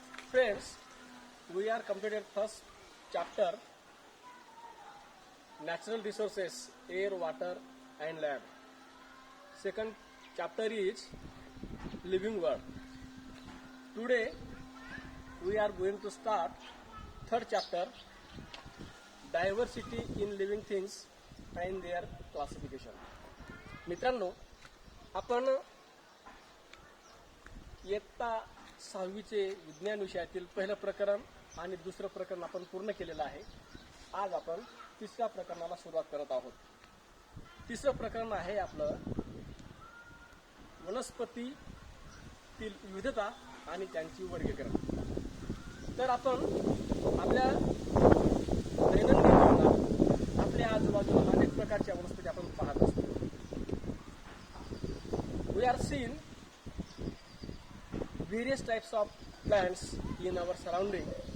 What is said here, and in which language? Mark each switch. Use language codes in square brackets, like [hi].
[en] Friends, we are completed first chapter, natural resources, air, water and land. Second chapter is living world. Today we are going to start third chapter, diversity in living things and their classification. [mr] मित्रांनो, आपण इयत्ता 6वीचे विज्ञान विषयातील पहिलं प्रकरण आणि दुसरं प्रकरण आपण पूर्ण केलेलं आहे. आज आपण तिसऱ्या प्रकरणाला सुरुवात करत आहोत. तिसरं प्रकरण आहे आपलं वनस्पतीतील विविधता आणि त्यांची वर्गीकरण. तर आपण आपल्या दैनंदिन जीवनात आपल्या आजूबाजूला अनेक प्रकारच्या वनस्पती आपण पाहत असतो. [en] We are seeing various types of plants in our surrounding.